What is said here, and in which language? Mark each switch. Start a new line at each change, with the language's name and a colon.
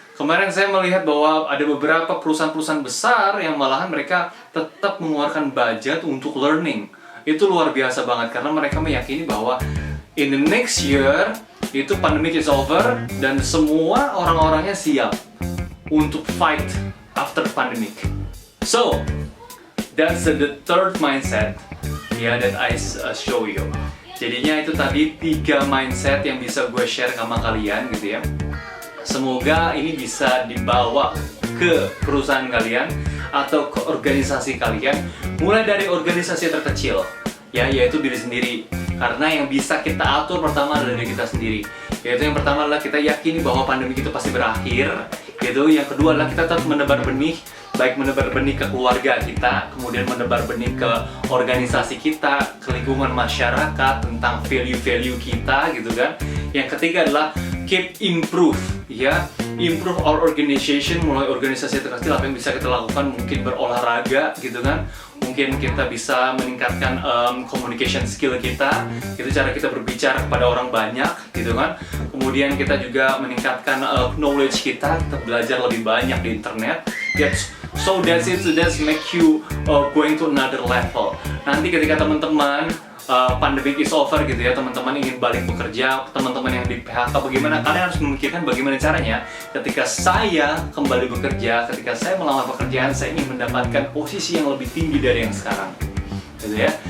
Indonesian: Kemarin saya melihat bahwa ada beberapa perusahaan-perusahaan besar yang malahan mereka tetap mengeluarkan budget untuk learning. Itu luar biasa banget karena mereka meyakini bahwa
English: in the next year
Indonesian: itu
English: pandemic is over
Indonesian: dan semua orang-orangnya siap untuk
English: fight after pandemic. So, that's the third mindset that I show you.
Indonesian: Jadinya itu tadi 3 mindset yang bisa gue share sama kalian gitu ya. Semoga ini bisa dibawa ke perusahaan kalian atau ke organisasi kalian, mulai dari organisasi terkecil ya, yaitu diri sendiri. Karena yang bisa kita atur pertama adalah diri kita sendiri. Yaitu yang pertama adalah kita yakini bahwa pandemi itu pasti berakhir. Gitu. Yang kedua adalah kita tetap menebar benih baik menebar benih ke keluarga kita, kemudian menebar benih ke organisasi kita, ke lingkungan masyarakat, tentang value-value kita gitu kan. Yang ketiga adalah
English: keep improve,
Indonesian: ya,
English: improve our organization,
Indonesian: mulai organisasi terkecil apa yang bisa kita lakukan, mungkin berolahraga gitu kan, mungkin kita bisa meningkatkan communication skill kita, itu cara kita berbicara kepada orang banyak gitu kan. Kemudian kita juga meningkatkan knowledge kita belajar lebih banyak di internet.
English: So that's it, so that's make you going to another level.
Indonesian: Nanti ketika teman-teman
English: pandemic is over
Indonesian: gitu ya, teman-teman ingin balik bekerja, teman-teman yang di PHK, bagaimana kalian harus memikirkan bagaimana caranya ketika saya kembali bekerja, ketika saya melamar pekerjaan, saya ingin mendapatkan posisi yang lebih tinggi dari yang sekarang gitu ya.